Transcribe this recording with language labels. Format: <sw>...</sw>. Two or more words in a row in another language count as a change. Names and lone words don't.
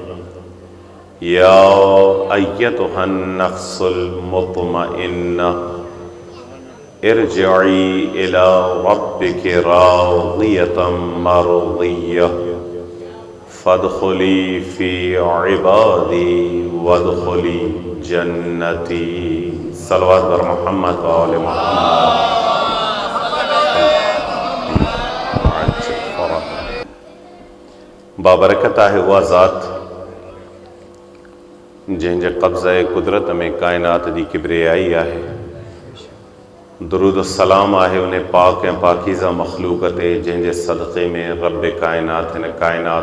<ar>يا أيتها النفس المطمئنة ارجعي إلى ربك راضية مرضية فادخلي في عبادي وادخلي جنتي. صلى الله عليه محمد وآل محمد.</ar> <sd>बाबरकत आहे उहा ज़ात जंहिंजे कब्ज़े कुदरत में कायनात जी किब्रियाई आहे। दुरूद सलाम आहे उन पाक ऐं पाकीज़ा मख़लूक़ ते जंहिंजे सदक़े में रब कायनात हिन कायनात</sd>